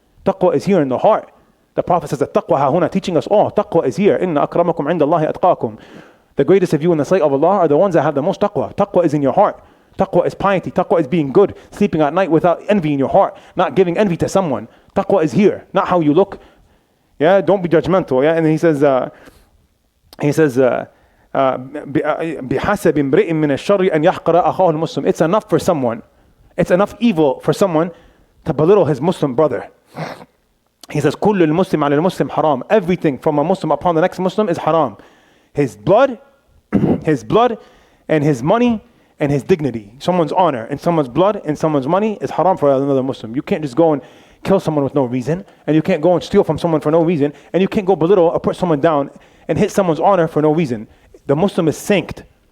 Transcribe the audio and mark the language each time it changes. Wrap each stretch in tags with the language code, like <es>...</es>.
<en>Taqwa is here in the heart. The Prophet says that taqwa ha huna, teaching us all. Taqwa is here.</en> <ar>Inna akramakum inda Allahi atqakum.</ar> <en>The greatest of you in the sight of Allah are the ones that have the most taqwa. Taqwa is in your heart. Taqwa is piety. Taqwa is being good. Sleeping at night without envy in your heart. Not giving envy to someone. Taqwa is here. Not how you look. Yeah, don't be judgmental. Yeah, and he says,</en> <ar>بِحَسَبِ امْرِئٍ مِّنَ الشَّرِّ أَنْ يَحْقَرَ أَخَاهُ الْمُسْلِمِ.</ar> <en>It's enough for someone. It's enough evil for someone to belittle his Muslim brother. He says,</en> <ar>كُلُّ الْمُسْلِمِ عَلَى الْمُسْلِمِ حَرَام.</ar> <en>Everything from a Muslim upon the next Muslim is haram. His blood, and his money, and his dignity. Someone's honor, and someone's blood, and someone's money is haram for another Muslim. You can't just go and kill someone with no reason, and you can't go and steal from someone for no reason, and you can't go belittle or put someone down and hit someone's honor for no reason. The Muslim is sanct.</en>